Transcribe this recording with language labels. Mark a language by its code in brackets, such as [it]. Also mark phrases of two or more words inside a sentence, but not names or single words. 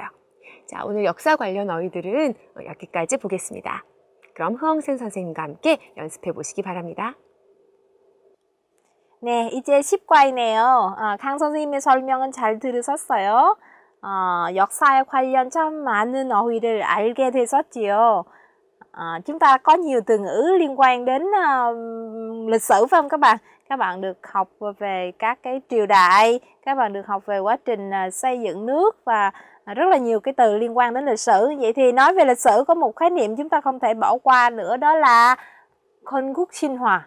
[ko] 자, 오늘 역사 관련 어휘들은 여기까지 보겠습니다. 그럼 흐엉센 선생님과 함께 연습해 보시기 바랍니다. 네, 이제 10과이네요. 강 선생님의 설명은 잘 들으셨어요. 역사에 관련 참 많은 어휘를 알게 되셨지요. [vi] Chúng ta có nhiều từ ngữ liên quan đến lịch sử phải không các bạn? Các bạn được học về các cái triều đại, các bạn được học về quá trình xây dựng nước và rất là nhiều cái từ liên quan đến lịch sử. Vậy thì nói về lịch sử có một khái niệm chúng ta không thể bỏ qua nữa, đó là Khôn Khúc Sinh Hòa.